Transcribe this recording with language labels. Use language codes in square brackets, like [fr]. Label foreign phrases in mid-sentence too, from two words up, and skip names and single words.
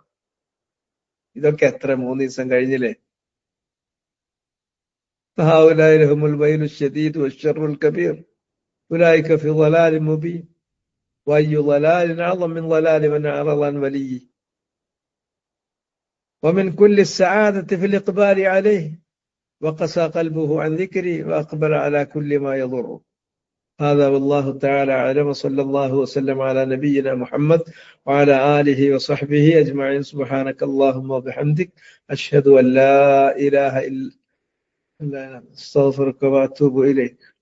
[ml] ഇതൊക്കെ എത്ര 3 ദിവസം കഴിഞ്ഞില്ലേ? [ar] هؤلاء ويل شديد والشر الكبير أولئك في ضلال مبين وأي ضلال أعظم من ضلال من أعرض عن وليي ومن كل السعادة في الإقبال عليه وقسى قلبه عن ذكري وأقبل على كل ما يضره. هذا والله تعالى أعلم. صلى الله وسلم على نبينا محمد وعلى آله وصحبه أجمعين. سبحانك اللهم وبحمدك أشهد أن لا إله إلا استغفرك واتوب اليك.